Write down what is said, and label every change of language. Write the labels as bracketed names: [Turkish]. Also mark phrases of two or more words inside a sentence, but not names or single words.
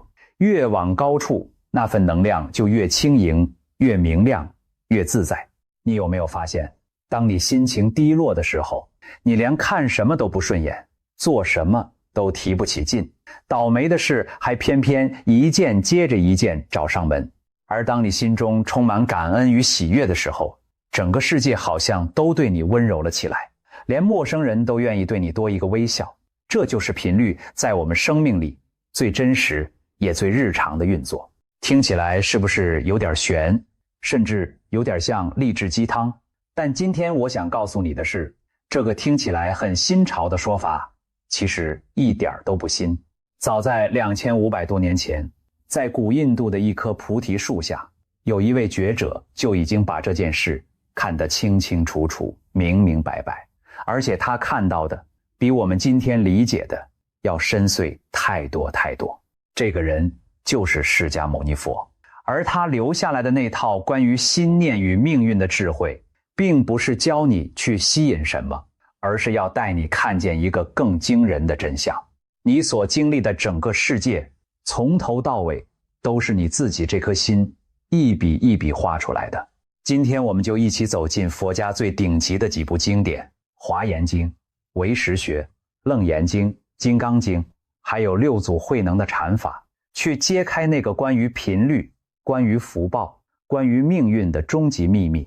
[Chinese] 越往高處，那份能量就越輕盈，越明亮，越自在。你有沒有發現，當你心情低落的時候，你連看什麼都不順眼，做什麼都提不起勁，倒霉的事還偏偏一件接着一件找上門。而當你心中充滿感恩與喜悅的時候，整個世界好像都對你溫柔了起来，連陌生人都願意對你多一個微笑。這就是頻率在我們生命裡最真實也最日常的運作。聽起來是不是有點玄，甚至有點像勵志雞湯？但今天我想告訴你的是，這個聽起來很新潮的說法其實一點都不新。早在2500多年前，在古印度的一棵菩提樹下，有一位觉者就已經把這件事看得清清楚楚，明明白白，而且他看到的比我們今天理解的要深邃太多太多。這個人就是釋迦牟尼佛，而他留下來的那套關於心念與命運的智慧，並不是教你去吸引什麼，而是要帶你看見一個更驚人的真相。你所經歷的整個世界，從頭到尾都是你自己這顆心一筆一筆畫出來的。今天我們就一起走進佛家最頂級的幾部經典，《華嚴經》、唯識學、楞嚴經、金剛經，還有六祖慧能的禪法，去揭開那個關於頻率、關於福報、關於命運的終極秘密。